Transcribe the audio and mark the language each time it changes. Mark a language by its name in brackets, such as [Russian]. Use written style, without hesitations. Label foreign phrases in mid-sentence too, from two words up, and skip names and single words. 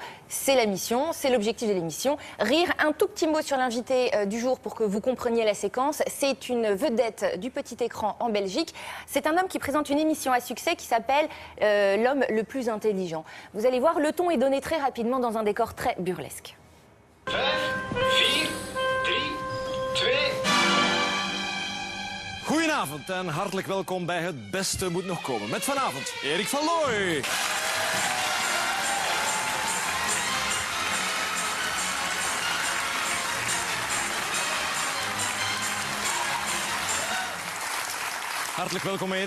[French] C'est la mission, c'est l'objectif de l'émission. Rire, un tout petit mot sur l'invité du jour pour que vous compreniez la séquence. C'est une vedette du petit écran en Belgique. C'est un homme qui présente une émission à succès qui s'appelle L'homme le plus intelligent. Vous allez voir, le ton est donné très rapidement dans un décor très burlesque. 5, 4, 3, 2... [Dutch] Goedenavond en hartelijk welkom bij Het Beste Moet Nog Komen. Met vanavond Erik van Looy. Hartelijk welkom, Erik.